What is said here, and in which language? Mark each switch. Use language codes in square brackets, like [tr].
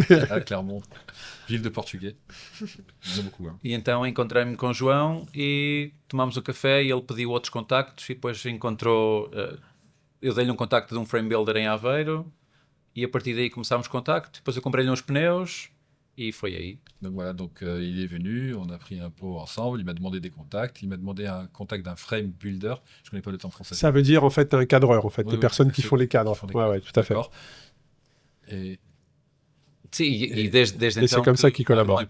[fr] À Clermont, ville de portugais. J'aime beaucoup. Hein. [pt] E então encontrei-me com o João e tomámos o café e ele pediu outros contactos e depois encontrou... eu dei-lhe um contacto de um frame builder em Aveiro e a partir daí começámos contacto. Depois eu comprei-lhe uns pneus E foi aí. [fr] Donc voilà, il est venu, on a pris un pot ensemble, il m'a demandé des contacts, il m'a demandé un contact d'un frame builder, je ne connais pas le terme français. Ça veut dire en fait un cadreur, en fait, des personnes qui font les cadres. Ouais, tout à fait. Et... [pt] Sim, e desde então... [fr] c'est comme ça qu'ils collaborent.